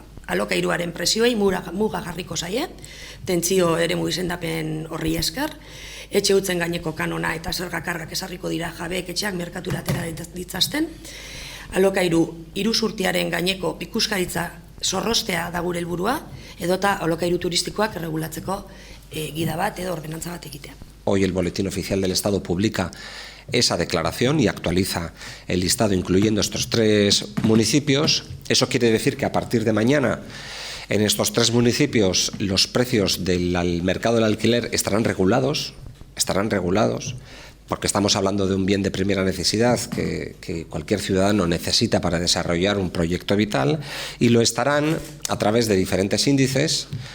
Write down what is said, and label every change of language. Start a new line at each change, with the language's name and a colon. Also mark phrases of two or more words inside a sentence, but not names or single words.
Basque: Alokairuaren presioei muga jarriko zaie, tentzio eremu izendapen horri esker, etxe utzen gaineko kanona eta zerga kargak ezarriko dira jabeek etxeak merkatura atera ditzazten, alokairu iruzurtiaren gaineko ikuskaritza zorrostea da gure helburua, edota alokairu turistikoak erregulatzeko gida bat edo ordenantza bat egitea.
Spanish: Hoy el Boletín Oficial del Estado publica esa declaración y actualiza el listado incluyendo estos 3 municipios. Eso quiere decir que a partir de mañana en estos 3 municipios los precios del mercado del alquiler estarán regulados, porque estamos hablando de un bien de primera necesidad que cualquier ciudadano necesita para desarrollar un proyecto vital, y lo estarán a través de diferentes índices.